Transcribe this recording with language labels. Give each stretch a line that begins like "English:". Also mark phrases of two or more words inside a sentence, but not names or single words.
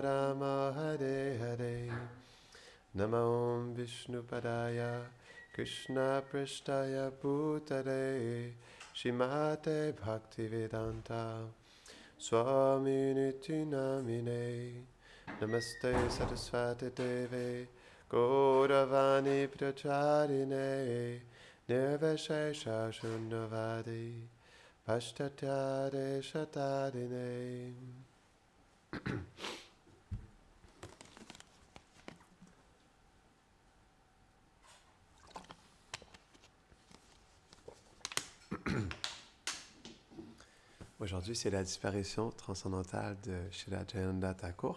Sanskrit: Rama Hare Hare Namo Vishnu Padaya Krishna Prishtaya Bhutare Shrimate Bhaktivedanta Swami Niti Namine Namaste Saraswati Deve Gauravani Pracharine Nirvashesha Shunnavadi Pashtatyade Shatadine.
French: Aujourd'hui, c'est la disparition transcendantale de Srila Jayananda Thakur.